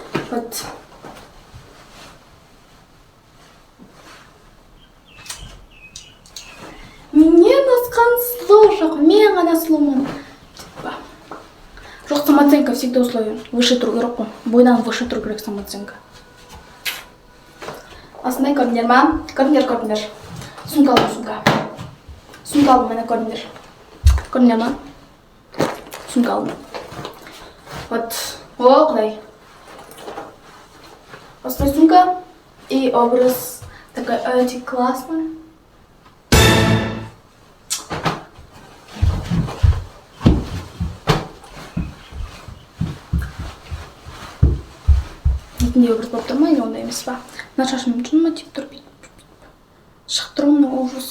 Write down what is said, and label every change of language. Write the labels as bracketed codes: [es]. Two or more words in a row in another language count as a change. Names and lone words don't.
[ru] Вот. [kk] Менен асқан сұлу жоқ, мен ғана сұлумын. Жоқ, [ru] самооценка всегда условие. Выше [kk] тұру керек қой. Бойдан выше тұру керек самооценка. Осындай көрдіңдер ма? Көрдіңдер. Сумка алдым, сумка. Сумка алдым, мені көрдіңдер. Көрдіңдер ма? Сумка алдым. Вот. О, құдай. Осындай сумка. [ru] И образ такой очень классный. [kk] Дейтіндей образ болып тұр ма, или ондай емес па? Мына шашым жүн ма, тиіп тұр, шығып тұр ма, ужас.